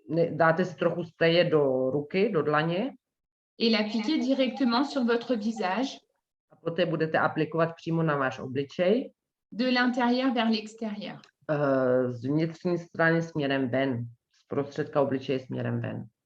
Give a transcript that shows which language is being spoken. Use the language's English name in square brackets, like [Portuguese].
[Czech] Dáte si trochu spreje do ruky, do dlaně. [French] Et l'appliquer directement sur votre visage. [Czech] A poté budete aplikovat přímo na váš obličej. [French] De l'intérieur vers l'extérieur. [Czech] Z vnitřní strany směrem ven. Z prostředka obličeje směrem ven.